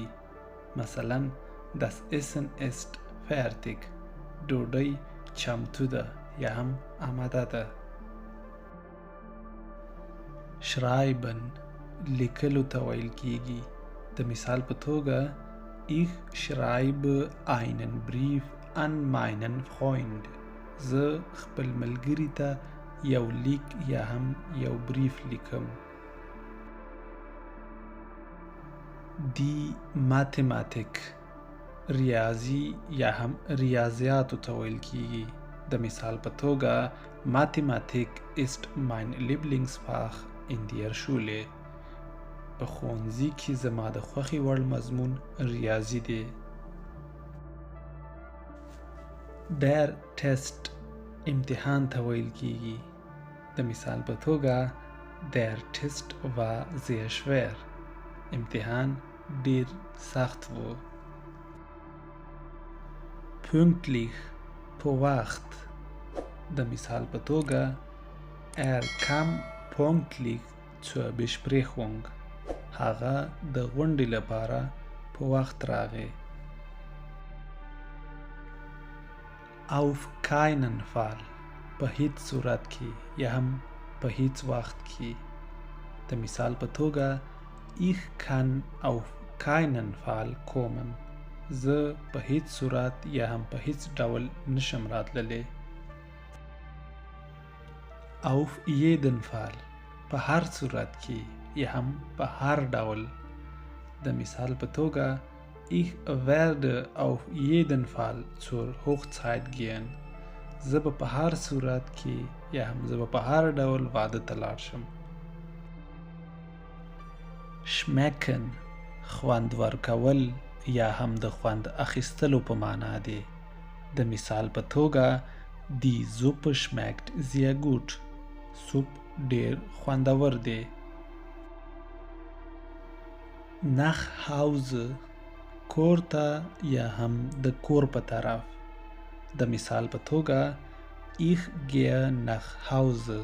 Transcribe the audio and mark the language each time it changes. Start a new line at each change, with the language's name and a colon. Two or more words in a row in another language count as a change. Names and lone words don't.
German: مثلا Das Essen ist fertig.
Pashto: ډوډۍ چمتو ده یا هم آماده ده. Schreiben لیکلو ته ویل کیږي. د مثال په توګه
German: Ich schreibe einen Brief an meinen Freund.
Pashto: زه خپل ملګري ته یو لیک یا هم یو بریف لیکم.
German: Die Mathematik
Pashto: ریاضی یا هم ریاضیاتو ته ویل کیږي. د مثال په توګه
German: Mathematik ist mein Lieblingsfach in der Schule.
Pashto: په ښوونځي کې زما د خوښې وړ مضمون ریاضي دی.
German: Der Test
Pashto: امتحان ته ویل کیږي. د مثال په توګه
German: Der Test war sehr schwer.
Pashto: امتحان ډیر سخت و. Pünktlich په وخت. د مثال په توګه
German: Er kam pünktlich zur Besprechung.
Pashto: هغه د غونډې لپاره په وخت راغی.
German: Auf keinen Fall
Pashto: په هیڅ صورت کې یا هم په هیڅ وخت کې. د مثال په توګه
German: Ich kann auf keinen Fall kommen.
Pashto: زه په هیڅ صورت یا هم په هیڅ ډول نشم راتللی.
German: Auf jeden Fall
Pashto: په هر صورت کې یا هم په هر ډول. د مثال په توګه
German: Ich werde auf jeden Fall zur Hochzeit gehen.
Pashto: زه به په هر صورت کې یا هم زه به په هر ډول واده ته لاړ شم. Schmecken خوند ورکول یا هم د خوند اخیستلو په معنا دی. د مثال په توګه
German: Die Suppe schmeckt sehr gut.
Pashto: سوپ ډیر خوندور دی.
German: Nach Hause
Pashto: کور ته یا هم د کور په طرف. د مثال په توګه
German: Ich gehe nach Hause.